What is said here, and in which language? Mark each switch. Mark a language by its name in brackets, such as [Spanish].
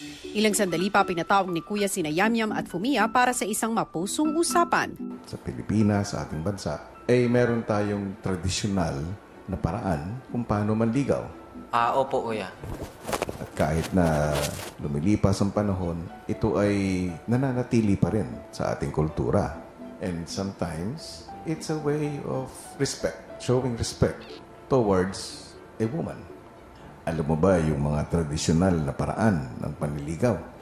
[Filipino] Ilang sandali pa pinatawag ni Kuya sina Yamyam at Fumiya para sa isang mapusong usapan. Sa Pilipinas, sa ating bansa, ay meron tayong tradisyonal na paraan kung paano manligaw. Opo, kuya. At kahit na lumilipas ang panahon, ito ay nananatili pa rin sa ating kultura. [English] And sometimes, it's a way of respect, showing respect towards a woman. [Filipino] Alam mo ba yung mga tradisyonal na paraan ng panliligaw?